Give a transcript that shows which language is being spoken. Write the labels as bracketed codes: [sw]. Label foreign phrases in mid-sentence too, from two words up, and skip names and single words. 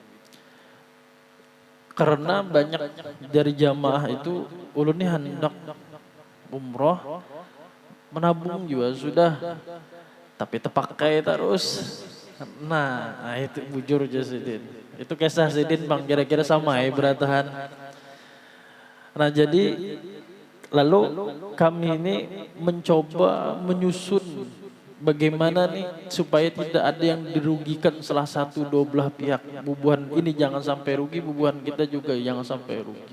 [id] Karena banyak dari jamaah itu ulun ini hendak umroh, menabung juga sudah, tapi terpakai terus. [bjn] Nah itu bujur aja Sidin. Itu kisah Sidin Bang, kira-kira sama ya beratahan. [id] Nah jadi lalu kami ini mencoba menyusun bagaimana nih supaya tidak ada yang dirugikan salah satu dua belah pihak. [bjn] Bubuhan ini jangan sampai rugi, bubuhan kita juga jangan sampai rugi.